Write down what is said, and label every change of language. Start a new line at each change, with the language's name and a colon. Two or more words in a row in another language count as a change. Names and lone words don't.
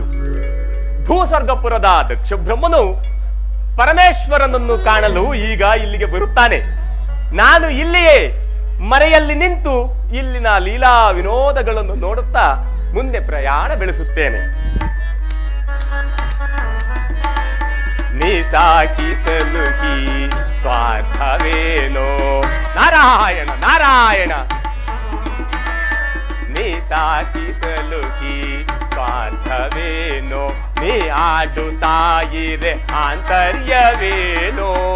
Kannada: ಭೂಸ್ವರ್ಗಪುರದ ದಕ್ಷ ಬ್ರಹ್ಮನು ಪರಮೇಶ್ವರನನ್ನು ಕಾಣಲು ಈಗ ಇಲ್ಲಿಗೆ ಬರುತ್ತಾನೆ. ನಾನು ಇಲ್ಲಿಯೇ ಮರೆಯಲ್ಲಿ ನಿಂತು ಇಲ್ಲಿನ ಲೀಲಾ ವಿನೋದಗಳನ್ನು ನೋಡುತ್ತಾ ಮುಂದೆ ಪ್ರಯಾಣ ಬೆಳೆಸುತ್ತೇನೆ. ನೀ ಸಾಕಿಸಲು ಹೀ ಸ್ವಾರ್ಥವೇನೋ ನಾರಾಯಣ ನಾರಾಯಣ. ನೀ ಸಾಕಿಸಲು ಹೀ ಸ್ವಾರ್ಥವೇನೋ ನೀ ಆಡುತ್ತಾಯಿರೆ ಆಂತರ್ಯವೇನೋ